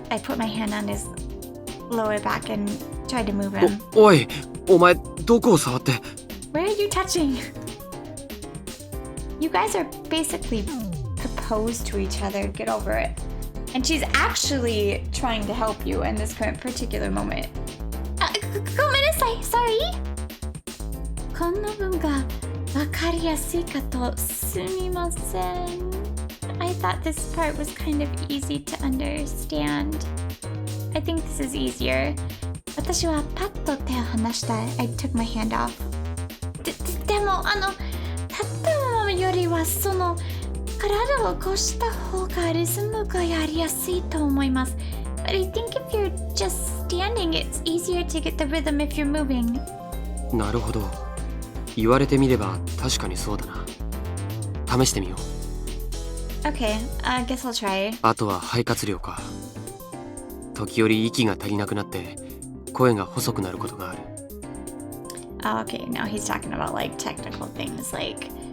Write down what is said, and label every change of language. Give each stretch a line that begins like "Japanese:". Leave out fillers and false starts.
English: I put my hand on his lower back and tried to move him.
Japanese: おい、お前どこを触って。
English: Where are you touching? You guys are basically proposed to each other. Get over it. And she's actually trying to help you in this particular moment.
Japanese: ごめんなさい。
English: Sorry.
Japanese: この文がわかりやすいかとすみません。
English: I thought this part was kind of easy to understand. I think this is easier.
Japanese: 私はパッと手を離した。
English: I took my hand off.
Japanese: でも立ったのよりはその体を起こした方がリズムがやりやすいと思います。
English: But I think if you're just standing, it's easier to get the rhythm if you're moving.
Japanese: なるほど。言われてみれば確かにそうだな。試してみよう。
English: Okay, I guess I'll try.
Japanese: あとは肺活量か。時折息が足りなくなって声が細くなることがある。
English: Oh, okay, now he's talking about like technical things like